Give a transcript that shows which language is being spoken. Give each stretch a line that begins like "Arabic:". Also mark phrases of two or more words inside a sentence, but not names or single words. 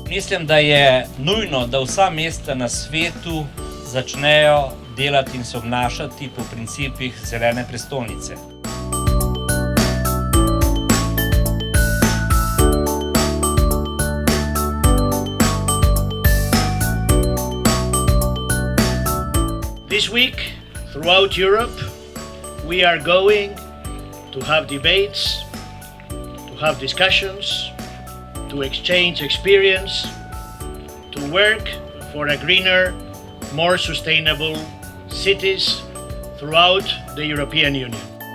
Slovenian: Mislim, da je nujno, da vsa mesta na svetu začnejo delati in se obnašati po principih zelene prestolnice.
English: This week, throughout Europe, we are going to have debates, to have discussions, to exchange experience, to work for a greener, more sustainable cities throughout the European Union.